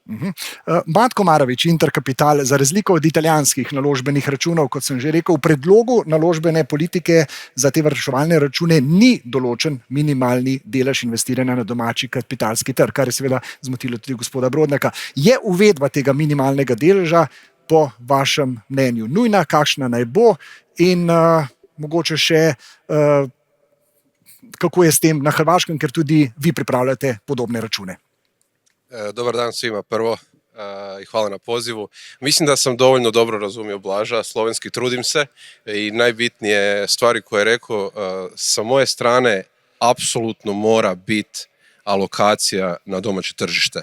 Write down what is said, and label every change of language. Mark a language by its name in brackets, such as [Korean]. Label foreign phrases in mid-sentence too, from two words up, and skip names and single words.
[Slovenian] Matko Marovič, Intercapital, za razliko od italijanskih naložbenih računov, kot sem že rekel, v predlogu naložbene politike za te varčevalne račune ni določen minimalni delež investiranja na domači kapitalski trg, kar je seveda zmotilo tudi gospoda Brodnjaka. Je uvedba tega minimalnega deleža po vašem mnenju nujna, kakšna naj bo in mogoče še kako je s tem na Hrvaškem, ker tudi vi pripravljate podobne račune? [Croatian] Dobar dan svima prvo i hvala na pozivu. Mislim da sam dovoljno dobro razumio Blaža, slovenski trudim se i najbitnije stvari koje je rekao sa moje strane apsolutno mora biti alokacija na domaće tržište.